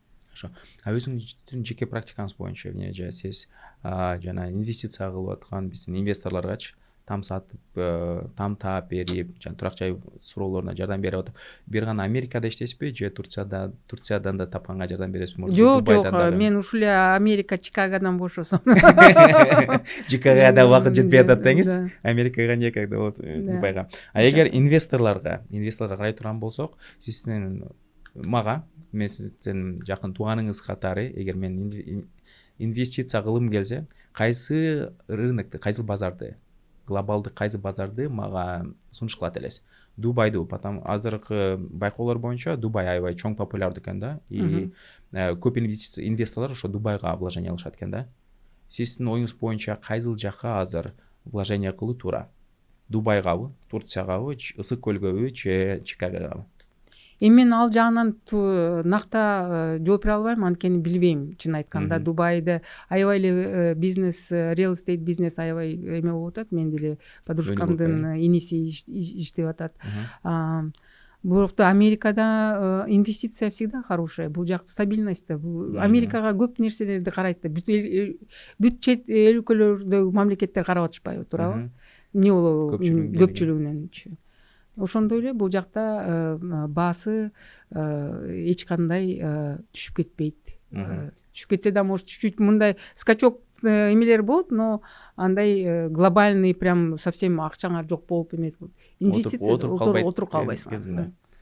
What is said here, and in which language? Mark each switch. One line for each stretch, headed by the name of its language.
Russian: Хорошо.
Kyrgyz: А өзүңүздүн жеке практикаңыз боюнча эмне сиз жана инвестиция кылып аткан биздин инвесторлоргачы там сатып, там таап берип, жана турак жай суроолоруна жардам берип атып, бир гана Америкада иштейсизби же Турциядан да тапканга жардам бересизби? Жок, мен ушул эле Америка, Чикагодан бошосом. Чикагода убакыт жетпей атат деңиз, Америкага никогда болот, Дубайга. А эгер инвесторлорго карай турган болсок, сиздин мен сиздин жакын тууганыңыз катары, эгер мен инвестиция кылгым келсе, кайсы рынокты, кайсы базарды, глобалдык кайсы базарды мага сунуш кылат элесиз? Дубайду,
Russian: потому
Kyrgyz: азыркы байкоолор боюнча Дубай аябай чоң популярдуу экен да, и көп инвесторлор ошо Дубайга вложение алышат экен да. Сиздин оюңуз боюнча кайсыл жакка азыр вложение кылуу туура? Дубайгабы, Турциягабы, Ысык көлгөбү же Чикагогабы? Эми мен ал жагынан накта жооп бере албайм, анткени билбейм, чын айтканда. Дубайда аябай эле бизнес, real estate бизнес аябай эме болуп атат. Мен деле подружкамдын иниси иштеп атат. Бирок да Америкада инвестиция
Russian: всегда хорошая.
Kyrgyz: Бул жак стабильность да. Америкага көп нерселерди карайт да. Бүт чет өлкөлөрдөгү мамлекеттер карап атышпайбы, туурабы? Эмне болобу көпчүлүгүнөнчү. Ошондой эле бул жакта баасы эч кандай түшүп кетпейт. Түшүп кетсе да
Russian: может чуть-чуть
Kyrgyz: мындай скачок эмелер болот, но андай глобальный
Russian: прям совсем
Kyrgyz: акчаңар жок болуп эме инвестиция отуруп калбайсың.